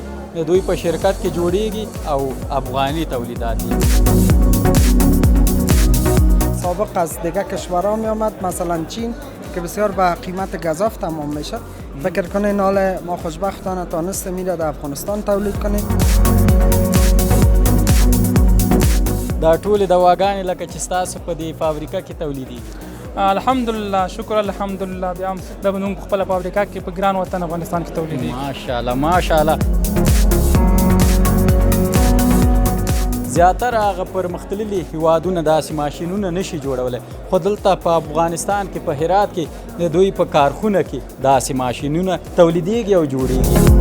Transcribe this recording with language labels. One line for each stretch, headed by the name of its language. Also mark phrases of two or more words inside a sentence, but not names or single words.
Pashto: د دوی په شرکت کې جوړیږي او افغاني تولیدات دي.
Persian: سابق از دیگه کشورها می آمد، مثلا چین که بسیار به قیمت گزاف تمام میشه. فکر کنین حال ما خوشبختانه تانستیم میره در افغانستان تولید کنیم.
Pashto: دا ټولې دواګانې لکه چې ستاسو په دې فابریکه کې تولیدېږي؟
Arabic: الحمدلله، شکر الحمدلله.
Pashto: بیا هم دا به زموږ په خپله فابریکه کې په ګران وطن افغانستان کې تولیدېږي.
Arabic: ماشاءالله ماشاءالله.
Pashto: زیاتره هغه پرمختللي هیوادونه داسې ماشینونه نشي جوړولی، خو دلته په افغانستان کې په هرات کې د دوی په کارخونه کې داسې ماشینونه تولیدېږي او جوړېږي.